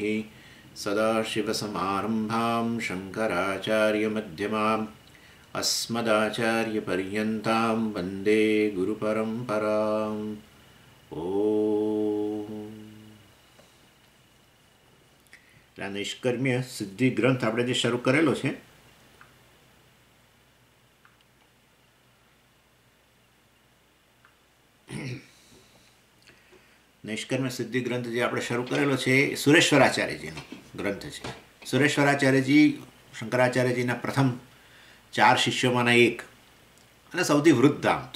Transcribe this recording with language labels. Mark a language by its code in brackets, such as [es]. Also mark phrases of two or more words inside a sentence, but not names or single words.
[sa] सदाशिवसमारम्भां शङ्कराचार्यमध्यमाम् अस्मदाचार्यपर्यन्तां वन्दे गुरुपरम्पराम्। [gu] ओम निष्कर्म्य सिद्धि ग्रंथ આપણે જે શરૂ કરેલો છે નિષ્કર્મ્ય સિદ્ધિ ગ્રંથ જે આપણે શરૂ કરેલો છે એ સુરેશ્વરાચાર્યજીનો ગ્રંથ છે. સુરેશ્વરાચાર્યજી શંકરાચાર્યજીના પ્રથમ 4 શિષ્યોમાંના એક અને સૌથી વૃદ્ધ આમ તો.